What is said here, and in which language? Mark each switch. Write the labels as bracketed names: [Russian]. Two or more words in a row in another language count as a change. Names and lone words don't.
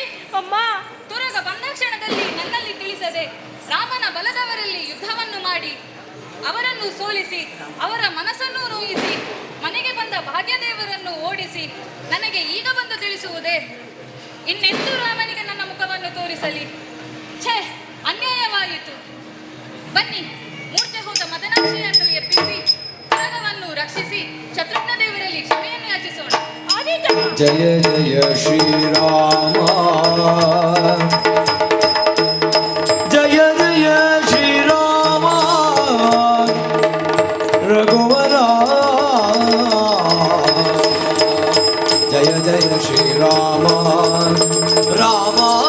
[Kannada] ಅಮ್ಮ, ತುರಗ ಬಂದ ಕ್ಷಣದಲ್ಲಿ ನನ್ನಲ್ಲಿ ತಿಳಿಸದೆ ರಾಮನ ಬಲದವರಲ್ಲಿ ಯುದ್ಧವನ್ನು ಮಾಡಿ ಅವರನ್ನು ಸೋಲಿಸಿ ಅವರ ಮನಸ್ಸನ್ನು ನೋಯಿಸಿ ಮನೆಗೆ ಬಂದ ಭಾಗ್ಯದೇವರನ್ನು ಓಡಿಸಿ ನನಗೆ ಈಗ ಬಂದು ತಿಳಿಸುವುದೇ? ಇನ್ನೆಂದು ರಾಮನಿಗೆ ನನ್ನ ಮುಖವನ್ನು ತೋರಿಸಲಿ? ಛೇ, ಅನ್ಯಾಯವಾಯಿತು. ಬನ್ನಿ, ಮೂರ್ಛೆ ಹೋದ ಮದನಾಕ್ಷಿಯನ್ನು ಎಬ್ಬಿಸಿ ತುರಗವನ್ನು ರಕ್ಷಿಸಿ ಶತ್ರುಘ್ನ ದೇವರಲ್ಲಿ ಕ್ಷಮೆಯನ್ನು ಯಾಚಿಸೋಣ. ಜಯ ಜಯ ಶ್ರೀರಾಮ, ಜಯ ಜಯ ಶ್ರೀರಾಮ ರಘುವರ, ಜಯ ಜಯ ಶ್ರೀರಾಮ ರಾಮ.